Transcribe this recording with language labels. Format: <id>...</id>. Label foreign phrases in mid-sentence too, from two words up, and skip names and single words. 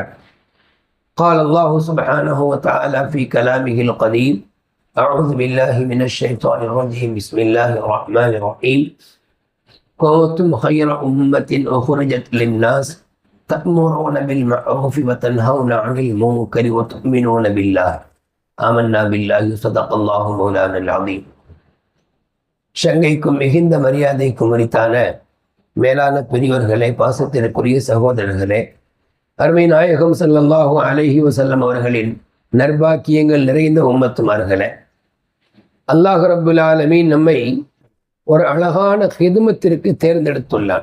<ar>قال الله سبحانه وتعالى في كلامه القديم: أعوذ بالله من الشيطان الرجيم، بسم الله الرحمن الرحيم. كنتم خير أمة أخرجت للناس تأمرون بالمعروف وتنهون عن المنكر وتؤمنون بالله. آمنا بالله صدق الله مولانا العظيم.</ar> <ta>சங்கைக்கும் மிகுந்த மரியாதைக்கும் உரித்தான மேலான பெரியவர்களே, பாசத்திற்குரிய சகோதரர்களே, அருமை நாயகம்</ta> <ar>صلى الله عليه وسلم</ar> <ta>அவர்களின் நற்பாக்கியங்கள் நிறைந்த உம்மத்துமார்களே,</ta> <ar>الله رب العالمين</ar> <ta>நம்மை ஒரு அழகான ஹிதுமத்திற்கு தேர்ந்தெடுத்துள்ளான்.</ta>